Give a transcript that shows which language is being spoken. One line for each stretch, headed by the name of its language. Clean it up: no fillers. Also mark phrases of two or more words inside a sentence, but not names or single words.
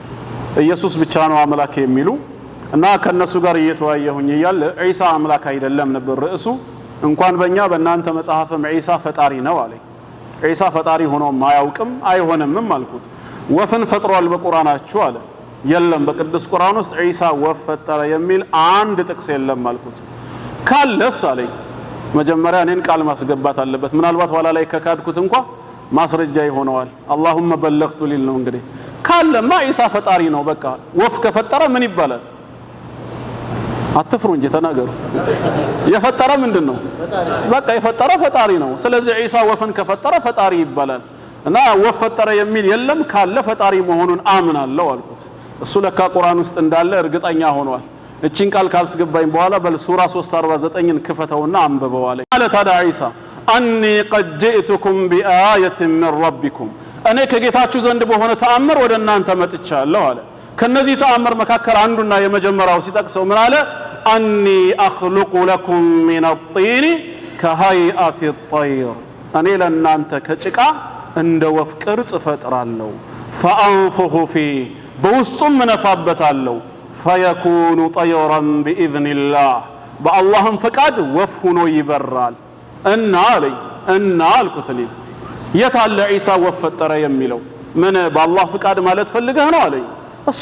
Amharic: ኢየሱስ ብቻ ነው አምላክ የሚሉ እና ከነሱ ጋር እየተወያየሁኝ እያለ ዒሳ አምላክ አይደለም ነበር ርዕሱ። እንኳን በእኛ በእናንተ መጽሐፍም ዒሳ ፈጣሪ ነው አለኝ። ዒሳ ፈጣሪ ሆኖም አያውቅም አይሆንምም አልኩት። ወፍን ፈጥሯል በቁርአናችሁ አለ። የለም በቅዱስ ቁርአን ውስጥ ዒሳ ወፍ ፈጠረ የሚል አንድ ጥቅስ የለም አልኩት። ካለስ አለኝ መጀመሪያ እኔን ቃል ማስገባት አለበት። ምናልባት ኋላ ላይ ከካድኩት እንኳን ማስረጃ ይሆነዋል።
Arabic: اللهم بلغت
Amharic: ሊል ነው እንግዲህ። ካለማ ዒሳ ፈጣሪ ነው በቃ። ወፍ ከፈጠረ ምን ይባላል? አትፍሩ እንጂ ተናገሩ። የፈጠረ ምንድነው? በቃ የፈጠረ ፈጣሪ ነው። ስለዚህ ዒሳ ወፍን ከፈጠረ ፈጣሪ ይባላል። እና ወፍ ፈጠረ የሚል የለም። ካለ ፈጣሪ መሆኑን አምናለሁ አልኩት። እሱ ለካ ቁርአን ውስጥ እንዳለ እርግጠኛ ሆኗል። እቺን ቃል ካልስገባኝ በኋላ በል ሱራ 349ን ክፈተውና አንብበው አለኝ። አለ ታዲያ ዒሳ
Arabic: أني قد جئتكم بآية من ربكم
Amharic: እኔ ከጌታችሁ ዘንድ በሆነ ተአምር ወደ እናንተ መጥቻለሁ አለ። ከነዚህ ተአምር መካከል አንዱና የመጀመሪያው ሲጠቅሰው ምን አለ?
Arabic: أني أخلق لكم من الطين كهيئة الطير
Amharic: እኔ ለእናንተ ከጭቃ እንደ ወፍ ቅርጽ ፈጥራለሁ።
Arabic: فأنفخ فيه
Amharic: በውስጡም እነፋበታለሁ
Arabic: فيكون طيرا بإذن الله
Amharic: በአላህም ፈቃድ ወፍ ሆኖ ይበራል እና አለኝ እና አልኩት እኔ የታለ ዒሳ ወፍ ፈጠረ የሚለው ምን በአላህ ፍቃድ ማለት ፈልገህ ነው አለኝ እሱ